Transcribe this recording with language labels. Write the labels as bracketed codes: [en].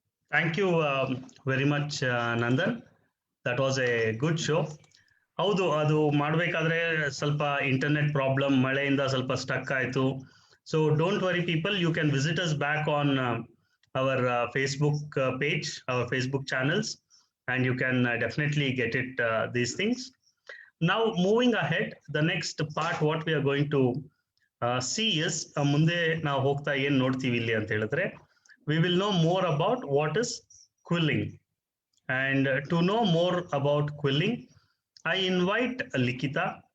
[en] Thank you very much, Nandan. That was a good show. [kn] ಹೌದು, ಅದು ಮಾಡಬೇಕಾದ್ರೆ ಸ್ವಲ್ಪ ಇಂಟರ್ನೆಟ್ ಪ್ರಾಬ್ಲಮ್, ಮಳೆಯಿಂದ ಸ್ವಲ್ಪ ಸ್ಟಕ್ ಆಯಿತು. [en] So don't worry people, you can visit us back on our Facebook page, our Facebook channels, and you can definitely get it these things. Now moving ahead, the next part what we are going to see is [kn] ಮುಂದೆ ನಾವು ಹೋಗ್ತಾ ಏನು ನೋಡ್ತೀವಿ ಇಲ್ಲಿ ಅಂತ ಹೇಳಿದ್ರೆ, [en] we will know more about what is quilling. And to know more about quilling, I invite Likita.